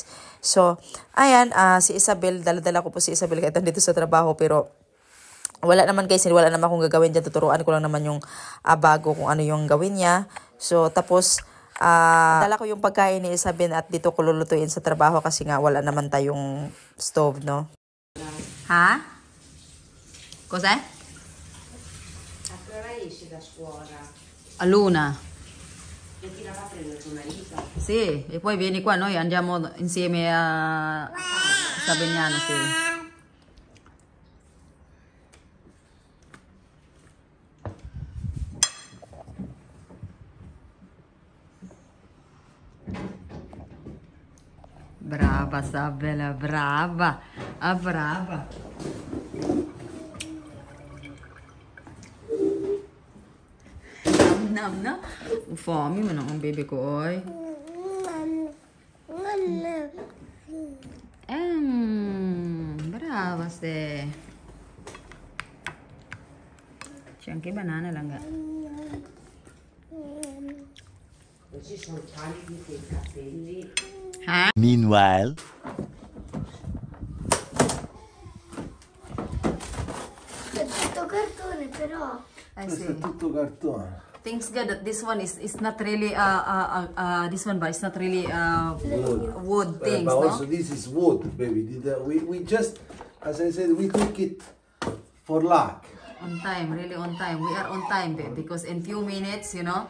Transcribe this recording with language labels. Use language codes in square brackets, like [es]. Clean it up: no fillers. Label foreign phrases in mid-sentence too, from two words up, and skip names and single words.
[tl] So, ayan, si Isabel, dala-dala ko po si Isabel kahit dito sa trabaho pero wala naman guys, wala naman akong gagawin dyan. Tuturuan ko lang naman yung bago kung ano yung gawin niya. So, tapos, dala ko yung pagkain ni Isabel at dito ko lulutuin sa trabaho kasi nga wala naman tayong stove, no? [it] Ha? Cos'è? Allora esce da scuola. A Luna. E ti la va a prendere tuo marito? Sì, e poi vieni qua, noi andiamo insieme a Savignano, sì. Brava Sabela, brava, brava. Nam na. [tl] Fome, mo ang baby ko, oy. [it] Brava ste. C'è anche banana lang. Ci sono tanti quei capelli. Ha? Meanwhile, È tutto cartone però. Sì. Questo è tutto cartone. [en] Thanks God that this one is not really this one, but it's not really wood things, But no? also this is wood, baby. We just, as I said, we took it for luck. On time, really on time. We are on time because in few minutes, you know.